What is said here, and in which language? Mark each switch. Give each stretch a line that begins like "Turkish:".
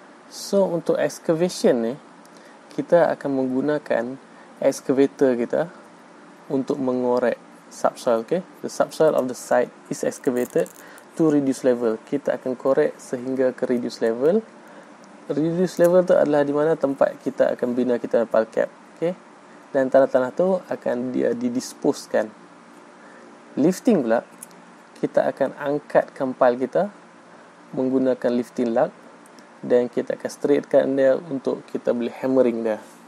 Malay: So untuk excavation ni kita akan menggunakan excavator kita untuk mengorek subsoil. Okay.
English: The subsoil of the site is excavated to reduce level.
Malay: Kita akan korek sehingga ke reduce level. Reduce level tu adalah di mana tempat kita akan bina kita pile cap. Okay. Dan tanah-tanah tu akan dia didisposekan. Lifting pula, kita akan angkatkan pile kita menggunakan lifting lug, dan kita akan straightkan dia untuk kita boleh hammering dia.